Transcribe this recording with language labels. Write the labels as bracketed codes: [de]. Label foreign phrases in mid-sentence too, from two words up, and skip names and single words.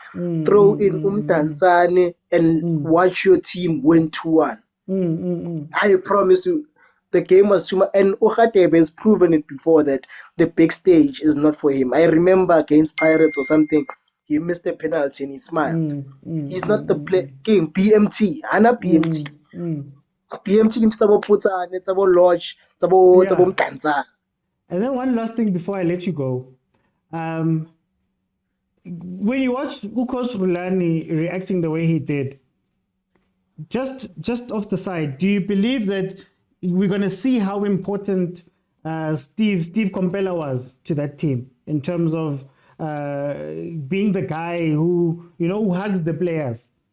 [en] Throw in Tanzania and watch your team win 2-1. I promise you, the game was too much. And Ukhatebe has proven it before that the big stage is not for him. I remember against Pirates or something, he missed a penalty and he smiled. He's not the game BMT. Ana BMT. BMT into Tabo Putsane, Tabo Lodge, Tabo Tanzania. And then one last thing before I let you go. When you watch Coach Rulani reacting the way he did, just off the side, do you believe that we're going to see how important Steve Komphela was to that team in terms of being the guy who hugs the players?